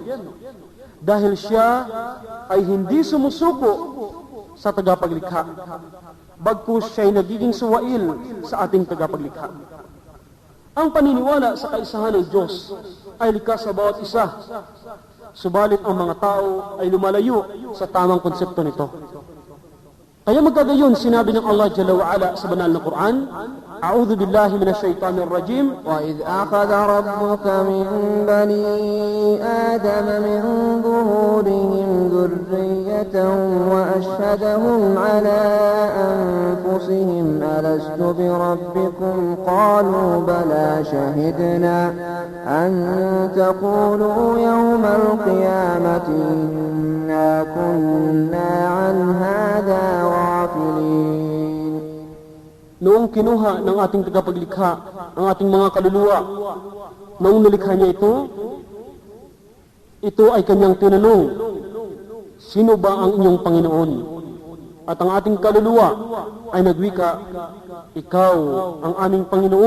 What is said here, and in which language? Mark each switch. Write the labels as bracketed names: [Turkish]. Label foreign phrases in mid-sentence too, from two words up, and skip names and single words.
[Filipino] Dahil siya ay hindi sumusuko sa tagapaglikha, bagkus siya ay nagiging suwail sa ating tagapaglikha. Ang paniniwala sa kaisahan ng Diyos ay likas sa bawat isa, subalit ang mga tao ay lumalayo sa tamang konsepto nito. Kaya magkagayon, sinabi ng Allah [Arabic] جل وعلا [Filipino] sa banal na Quran, [Arabic] أعوذ بالله من الشيطان الرجيم. وَإِذْ أَخَذَ رَبُّكَ مِنْ بَنِي آدَمَ مِنْ ظُهُورِهِمْ ذُرِّيَّتَهُمْ وَأَشْهَدَهُمْ عَلَى أَنفُسِهِمْ أَلَسْتُ بِرَبِّكُمْ قَالُوا بَلَى شَهِدْنَا أَنْ تَقُولُوا يَوْمَ الْقِيَامَةِ إِنَّا كُنَّا عَنْ هَذَا غَافِلِينَ. [Filipino] Noong kinuha ng ating tagapaglikha ang ating mga kaluluwa, noong nilikha niya ito ay kanyang tinanong, sino ba ang inyong Panginoon? At ang ating kaluluwa ay nagwika, ikaw ang aming Panginoon.